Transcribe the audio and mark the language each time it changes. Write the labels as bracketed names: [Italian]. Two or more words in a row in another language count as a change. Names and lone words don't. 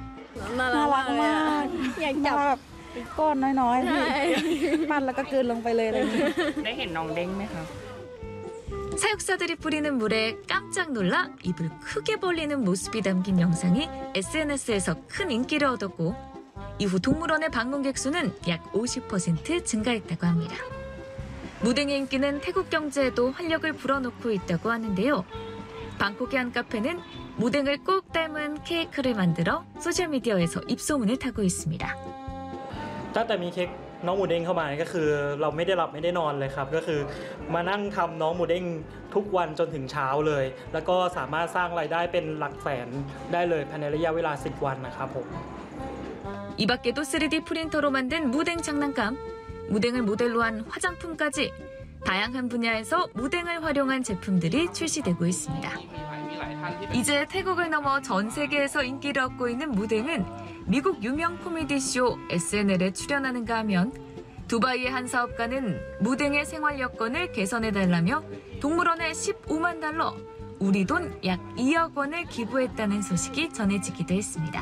[Korean] 사육사들이 뿌리는 물에 깜짝 놀라 입을 크게 벌리는 모습이 담긴 영상이 SNS에서 큰 인기를 얻었고 이후 동물원의 방문객 수는 약 50% 증가했다고 합니다. 무댕의 인기는 태국 경제에도 활력을 불어넣고 있다고 하는데요. 방콕의 한 카페는 무댕을 꼭 닮은 케이크를 만들어 소셜미디어에서 입소문을 타고 있습니다. [Thai] ตั้งแต่มีเค้กน้องหมูเด้งเข้ามาก็คือเราไม่ได้หลับไม่ได้นอนเลยครับก็คือมานั่งทำน้องหมูเด้งทุกวันจนถึงเช้าเลยแล้วก็สามารถสร้างรายได้เป็นหลักแสนได้เลยภายในระยะเวลา10วันนะครับผม [Korean] 이 밖에도 3D 프린터로 만든 무댕 장난감, 무댕을 모델로 한 화장품까지 다양한 분야에서 무댕을 활용한 제품들이 출시되고 있습니다. 이제 태국을 넘어 전 세계에서 인기를 얻고 있는 무댕은 미국 유명 코미디쇼 SNL에 출연하는가 하면 두바이의 한 사업가는 무댕의 생활 여건을 개선해달라며 동물원에 15만 달러, 우리 돈 약 2억 원을 기부했다는 소식이 전해지기도 했습니다.